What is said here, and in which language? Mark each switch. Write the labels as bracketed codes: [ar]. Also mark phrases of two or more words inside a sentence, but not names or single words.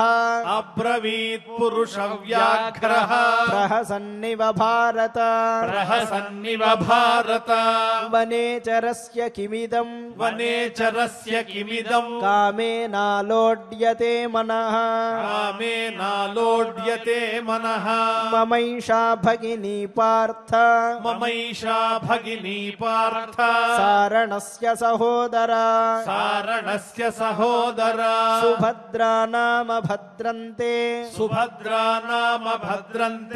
[sa] अब्रवीत् पुरुषव्याघ्रः प्रहसन्निव भारत प्रहसन्निव भारत वनेचरस्य किमिदं वनेचरस्य किमिदं कामेनालोड्यते मनः कामेनालोड्यते मनः మనః మమైషా భగినీ పార్థ మమైషా భగినీ పార్థ సారణస్య సహోదరా సారణస్య సహోదరా సుభద్రా నామ భద్రంతే సుభద్రా నామ భద్రంతే